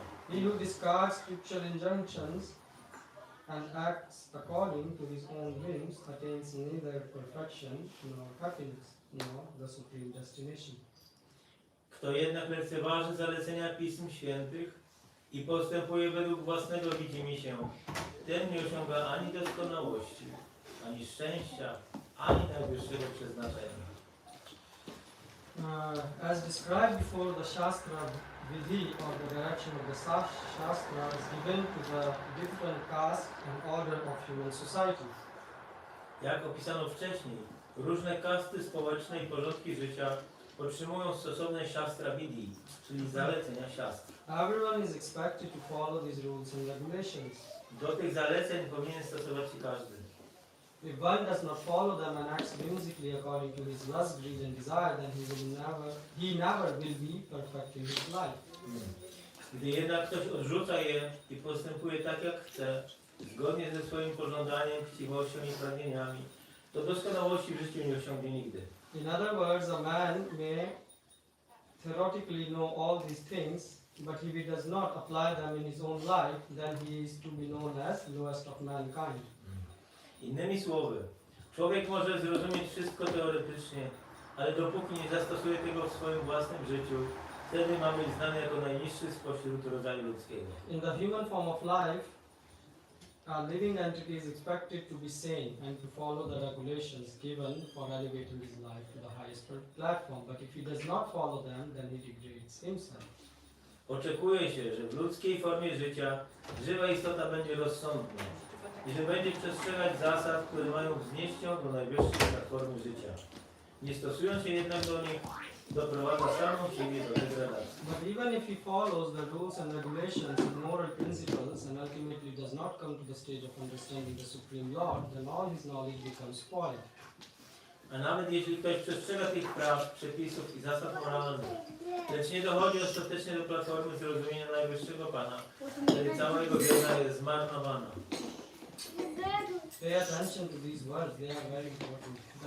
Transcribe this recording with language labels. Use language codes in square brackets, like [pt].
[en] He who discards scriptural injunctions and acts according to his own whims attains neither perfection nor happiness nor the supreme destination. [pl] Kto jednak lekceważy zalecenia Pism Świętych i postępuje według własnego widzimisię, ten nie osiąga ani doskonałości, ani szczęścia, ani najwyższego przeznaczenia. [en] As described before, the Shastra Vidhi, or the direction of the Shastra, is given to the different castes and order of human society. [pl] Jak opisano wcześniej, różne kasty społeczne i porządki życia otrzymują stosowne Shastra Vidhi, czyli zalecenia siastr. [en] Everyone is expected to follow these rules and regulations. [pl] Do tych zaleceń powinien stosować się każdy. [en] If one does not follow them and acts whimsically according to his lust, greed and desire, then he never will be perfect in his life. [pl] Gdy jednak ktoś odrzuca je i postępuje tak jak chce, zgodnie ze swoim pożądaniem, chciwością i pragnieniami, to doskonałości w życiu nie osiągnie nigdy. [en] In other words, a man may theoretically know all these things, but if he does not apply them in his own life, then he is to be known as lowest of mankind. [pl] Innymi słowy, człowiek może zrozumieć wszystko teoretycznie, ale dopóki nie zastosuje tego w swoim własnym życiu, wtedy ma być znany jako najniższy spośród rodzaju ludzkiego. [en] In the human form of life, a living entity is expected to be sane and to follow the regulations given for elevating his life to the highest platform. But if he does not follow them, then he degrades himself. [pl] Oczekuje się, że w ludzkiej formie życia żywa istota będzie rozsądna i że będzie przestrzegać zasad, które mają wznieść ją do najwyższej platformy życia. Nie stosując się jednak do nich, doprowadza samą siebie do degradacji. [en] But even if he follows the rules and regulations and moral principles and ultimately does not come to the stage of understanding the Supreme Lord, then all his knowledge becomes spoiled. [pl] A nawet jeśli ktoś przestrzega tych praw, przepisów i zasad moralnych, lecz nie dochodzi ostatecznie do platformy zrozumienia najwyższego Pana, wtedy cała jego wiedza jest zmarnowana. [en] Pay attention to these words, they are very important.